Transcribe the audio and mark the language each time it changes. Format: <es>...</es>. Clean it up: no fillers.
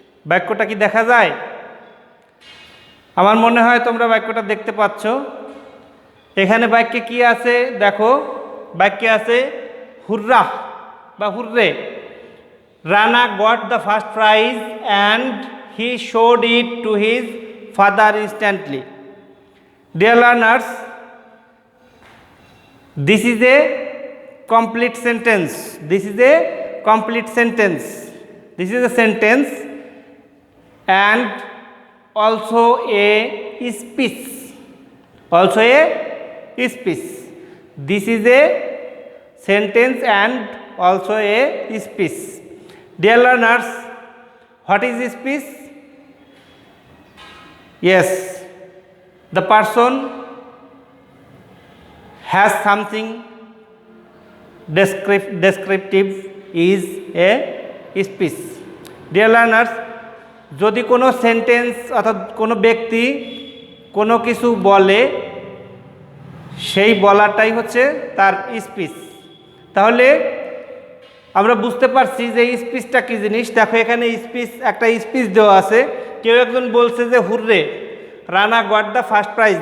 <bn>বাক্যটা কি দেখা যায়? আমার মনে হয় তোমরা বাক্যটা দেখতে পাচ্ছ। এখানে বাক্যে কি আছে দেখো। বাক্যে আছে হুররা বা hurray.</bn> <en>Rana got the first prize and he showed it to his father instantly. Dear learners, this is a complete sentence. This is a complete sentence. This is a sentence and also a speech. Also a speech. This is a sentence and also a speech. Dear learners, what is speech? Yes, the person has something descriptive is a speech. Dear learners,</en> <bn>যদি কোনো sentence অর্থাৎ কোনো ব্যক্তি কোনো কিছু বলে, সেই বলাটাই হচ্ছে তার স্পিচ। তাহলে আমরা বুঝতে পারছি যে স্পিচটা কী জিনিস। দেখো এখানে স্পিচ, একটা স্পিচ দেওয়া আছে। কেউ একজন বলছে যে hurray,</bn> <en>Rana got the first prize.</en>